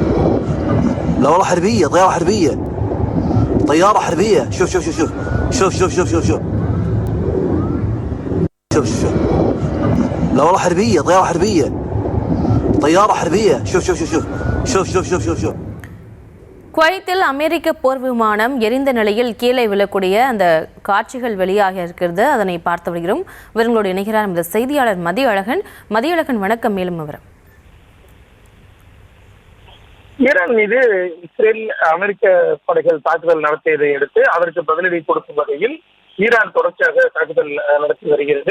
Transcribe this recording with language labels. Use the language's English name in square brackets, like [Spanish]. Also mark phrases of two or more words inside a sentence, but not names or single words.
[Arabic] لا والله حربية، طيارة حربية، طيارة حربية. شوف شوف شوف شوف شوف شوف شوف شوف شوف شوف. لا والله حربية، طيارة حربية، طيارة حربية. شوف شوف شوف شوف شوف شوف شوف شوف. [Tamil] குவைத்தில் அமெரிக்க போர் விமானம் எரிந்த நிலையில் கீழே விழக்கூடிய அந்த காட்சிகள் வெளியாக இருக்கிறது. அதனை பார்த்து வருகிறோம். இவர்களோடு இணைகிறார் நமது செய்தியாளர் மதியழகன். மதியழகன், வணக்கம். மேலும் விவரம். ஈரான் மீது இஸ்ரேல் அமெரிக்க படைகள் தாக்குதல் நடத்தியதை அடுத்து அதற்கு பதிலடி கொடுக்கும் வகையில் ஈரான் தொடர்ச்சியாக தாக்குதல் நடத்தி வருகிறது.